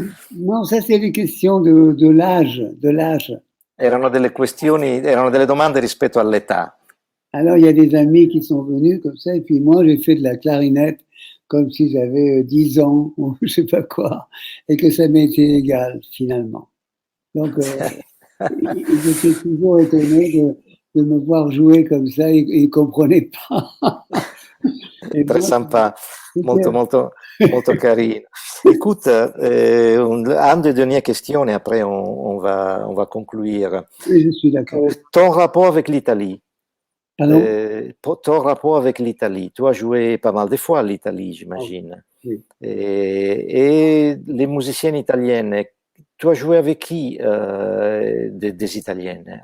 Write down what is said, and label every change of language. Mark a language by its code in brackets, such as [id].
[fr] Non, ça c'est les questions de l'âge, de l'âge. [it] Erano delle questioni, erano delle domande rispetto all'età. [fr] Alors il y a des amis qui sont venus comme ça, et puis moi j'ai fait de la clarinette comme si j'avais 10 ans ou je sais pas quoi, et que ça m'était égal finalement. Donc ils étaient toujours étonnés de me voir jouer comme ça, et ils ne comprenaient pas. Très sympa, [it] molto carino. [fr] Écoute, une des dernières questions et après on va conclure. Oui, je suis d'accord. Ton rapport avec l'Italie. Pardon? Ton rapport avec l'Italie. Tu as joué pas mal de fois à l'Italie, j'imagine. Oui. Et les musiciennes italiennes, tu as joué avec qui des Italiennes?